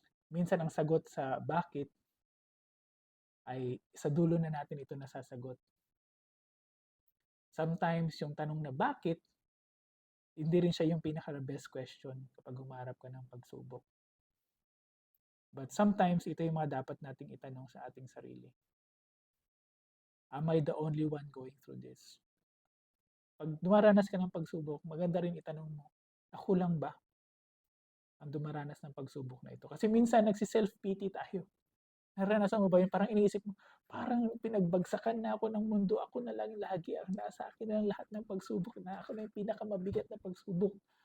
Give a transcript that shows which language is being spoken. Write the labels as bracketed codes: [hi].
[tl] Minsan ang sagot sa bakit ay sa dulo na natin ito nasasagot. Sometimes yung tanong na bakit, hindi rin siya yung pinaka-best question kapag humarap ka ng pagsubok. But sometimes ito yung mga dapat nating itanong sa ating sarili. [en] Am I the only one going through this? [tl] Pag dumaranas ka ng pagsubok, maganda rin itanong mo, ako lang ba ang dumaranas ng pagsubok na ito? Kasi minsan nagsi-self-pity tayo. Naranasan mo ba yun? Parang iniisip mo, parang pinagbagsakan na ako ng mundo, ako na lang lagi ang nasa akin na lang lahat ng pagsubok na ako na yung pinakamabigat na pagsubok.